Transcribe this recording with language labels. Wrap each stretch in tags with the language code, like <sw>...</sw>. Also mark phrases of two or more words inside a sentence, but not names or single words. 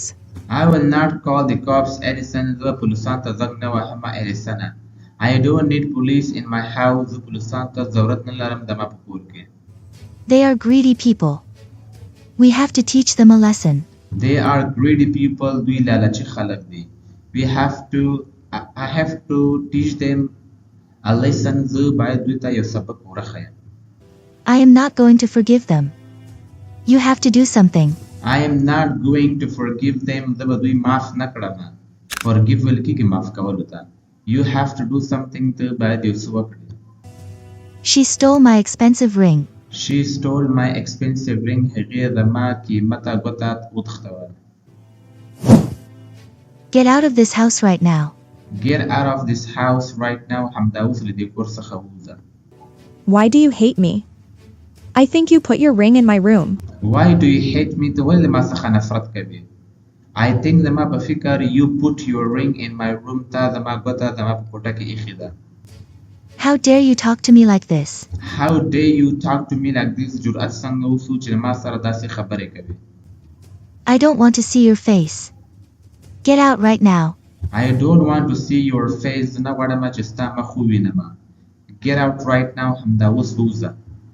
<en>I will not call the cops, Allison.</en> <ps>زه پولیسانو ته زنګ نه وهم Allison.</ps> <en>I don't need police in my house.</en> <ps>زه پولیسانو ته ضرورت نه لرم زما په کور کې.</ps> <en>They are greedy people. We have to teach them a lesson. They are greedy people.</en> <ps>دوی لالچي خلک دي.</ps> <en>I have to teach them a lesson.</en> <ps>زه باید دوی ته یو سبق ورښیم.</ps> <en>I am not going to forgive them. You have to do something. I am not going to forgive them.</en> <ps>زه به دوی معاف نه کړم. Forgive ویل کېږي معاف کولو ته.</ps> <en>You have to do something.</en> <ps>ته باید یو څه وکړې.</ps> <en>She stole my expensive ring. She stole my expensive ring.</en> <ps>هغې زما قیمته ګوته وتښتوله.</ps> <en>Get out of this house right now. Get out of this house right now.</en> <ps>همدا اوس له دې کور څخه ووځه.</ps> <en>Why do you hate me? I think you put your ring in my room. Why do you hate me?</en> <ps>ته ولې ما څخه نفرت کوې؟</ps> <en>I think</en> <ps>زما په فکر</ps> <en>you put your ring in my room.</en> <ps>تا زما ګوته زما په کوټه کې ایښې ده.</ps> <en>How dare you talk to me like this? How dare you talk to me like this?</en> <ps>جرأت څنګه وسو چې ما سره داسې خبرې کوي.</ps> <en>I don't want to see your face. Get out right now. I don't want to see your face.</en> <ps>نه غواړم چې ستا مخ ووینم.</ps> <en>Get out right now.</en> <ps>همدا اوس ووځه.</ps>